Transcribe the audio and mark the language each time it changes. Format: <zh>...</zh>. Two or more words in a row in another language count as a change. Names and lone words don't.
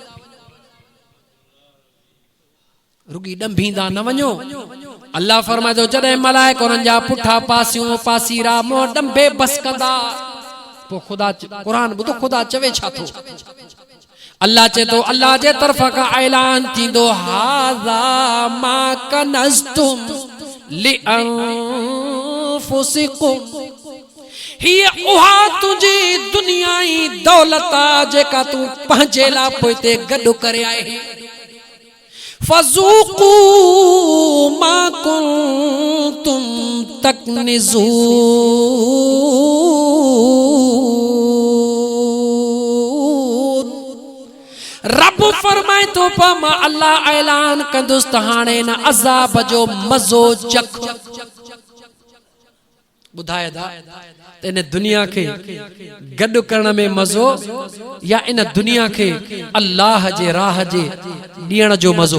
<sd>रुगी डंभींदा न वञो। अल्लाह फरमाए थो जॾहिं मलाइक उन्हनि जा पुठा पासियूं पासीरा मुंहुं डंभे बस कंदा, पोइ ख़ुदा क़ुरान ॿुधो ख़ुदा चवे छा थो। अल्लाह चए थो, अल्लाह जे तरफ़ खां ऐलान थींदो,</sd> <ar>هذا ما كنزتم لأنفسكم,</ar> <sd>हीअ उहा तुंहिंजी दुनियाई दौलत आहे जेका तूं पंहिंजे लाइ पोइ ते गॾु करे आए।</sd> <ar>فذوقوا ما كنتم تكنزون.</ar> <sd>रब फरमाए थो, पर मां अल्लाह ऐलान कंदुसि त हाणे न अज़ाब जो मज़ो चख। ॿुधाए था त इन दुनिया खे गॾु करण में मज़ो या इन दुनिया खे अल्लाह जे राह जे ॾियण जो मज़ो।</sd>